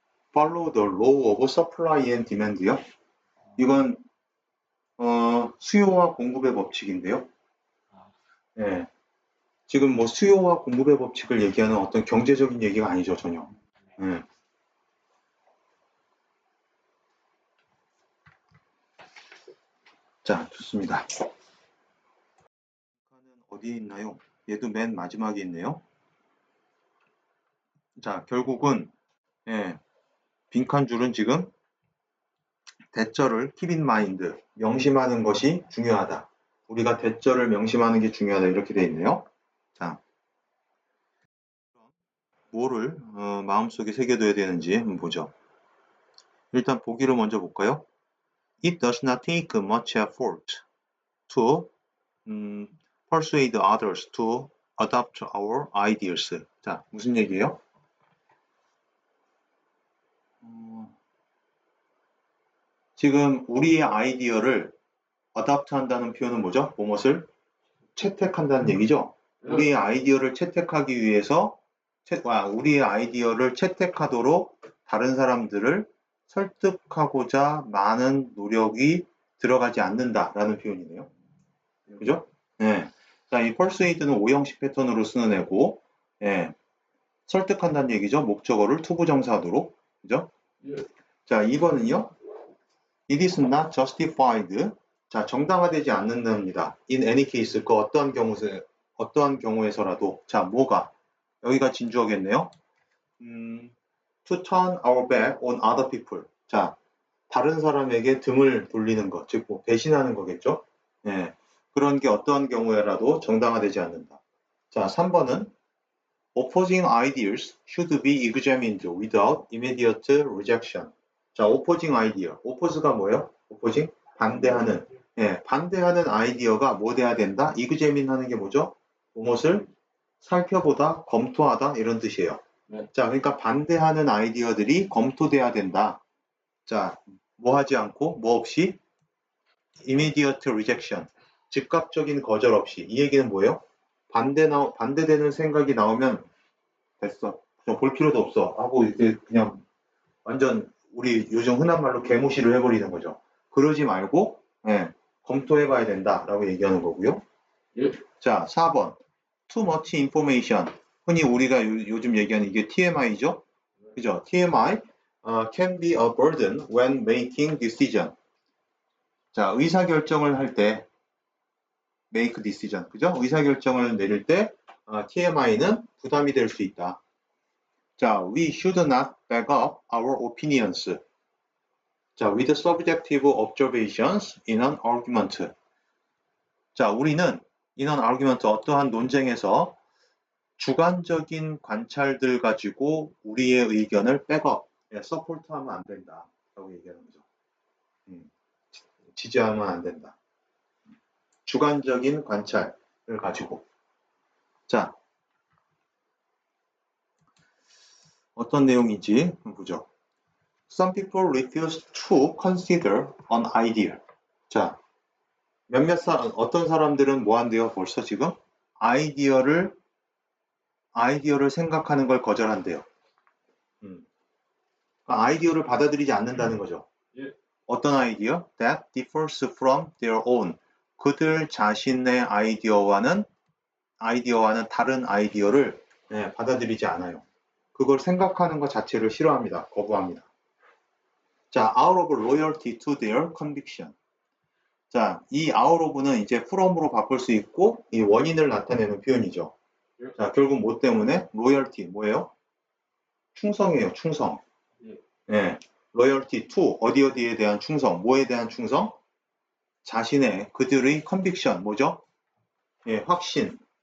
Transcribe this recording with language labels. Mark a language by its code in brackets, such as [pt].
[en] Follow the law of supply and demand요. [ko] 이건 수요와 공급의 법칙인데요. 예. 지금 뭐 수요와 공급의 법칙을 얘기하는 어떤 경제적인 얘기가 아니죠, 전혀. 예. 자, 좋습니다. 어디에 있나요? 얘도 맨 마지막에 있네요. 자, 결국은 예, 빈칸 줄은 지금 대절을 [en] keep in mind, [ko] 명심하는 것이 중요하다. 우리가 대절을 명심하는 게 중요하다 이렇게 돼 있네요. 자, 뭐를 마음속에 새겨둬야 되는지 한번 보죠. 일단 보기를 먼저 볼까요? [en] It does not take much effort to persuade others to adopt our ideas. [ko] 자, 무슨 얘기예요? 지금 우리의 아이디어를 adopt 한다는 표현은 뭐죠? 무엇을? 채택한다는 얘기죠? 우리의 아이디어를 채택하기 위해서 우리의 아이디어를 채택하도록 다른 사람들을 설득하고자 많은 노력이 들어가지 않는다라는 표현이네요. 그죠? 네. 자, 이 persuade는 오형식 패턴으로 쓰는 애고, 예. 설득한다는 얘기죠. 목적어를 투부정사도록. 그죠? 자, 2번은요. [en] It is not justified. [ko] 자, 정당화되지 않는답니다. [en] In any case, [ko] 그 어떠한 경우에서라도. 자, 뭐가? 여기가 진주어겠네요. [en] To turn our back on other people. [ko] 자, 다른 사람에게 등을 돌리는 것, 즉, 뭐, 배신하는 거겠죠? 예. 그런 게 어떠한 경우에라도 정당화되지 않는다. 자, 3번은 [en] opposing ideas should be examined without immediate rejection. 자, opposing idea. [ko] oppose가 뭐예요? opposing? 반대하는. 예, 반대하는 아이디어가 뭐 돼야 된다? examine 하는 게 뭐죠? 무엇을 살펴보다, 검토하다 이런 뜻이에요. 네. 자, 그러니까 반대하는 아이디어들이 검토돼야 된다. 자, 뭐 하지 않고, 뭐 없이? [en] immediate rejection. [ko] 즉각적인 거절 없이. 이 얘기는 뭐예요? 반대되는 생각이 나오면 됐어. 그냥 볼 필요도 없어. 하고 이제 그냥 완전 우리 요즘 흔한 말로 개무시를 해버리는 거죠. 그러지 말고, 예, 검토해봐야 된다라고 얘기하는 거고요. [en] 예. [ko] 자, 4번. [en] Too much information. [ko] 흔히 우리가 요즘 얘기하는 이게 TMI죠? 그죠? [en] TMI can be a burden when making decision. [ko] 자, 의사결정을 할 때 [en] make decision. [ko] 그죠? 의사결정을 내릴 때 TMI는 부담이 될 수 있다. [en] 자, we should not back up our opinions. 자, with subjective observations in an argument. [ko] 자, 우리는 [en] in an argument, [ko] 어떠한 논쟁에서 주관적인 관찰들 가지고 우리의 의견을 백업, 서포트하면 안 된다. 라고 얘기하는 거죠. 지지하면 안 된다. 주관적인 관찰을 가지고. 자, 어떤 내용인지 한번 보죠. [en] Some people refuse to consider an idea. [ko] 자, 어떤 사람들은 뭐 한대요? 벌써 지금? 아이디어를 생각하는 걸 거절한대요. 아이디어를 받아들이지 않는다는 거죠. 예. 어떤 아이디어? [en] That differs from their own. [ko] 그들 자신의 아이디어와는 다른 아이디어를 받아들이지 않아요. 그걸 생각하는 것 자체를 싫어합니다. 거부합니다. [en] 자, out of loyalty to their conviction. [ko] 자, 이 out of는 이제 from으로 바꿀 수 있고 이 원인을 나타내는 표현이죠. 자, 결국 뭐 때문에? loyalty 뭐예요? 충성이에요. 충성. 예. loyalty to 어디에 대한 충성, 뭐에 대한 충성? 자신의 그들의 conviction 뭐죠? 예, 확신.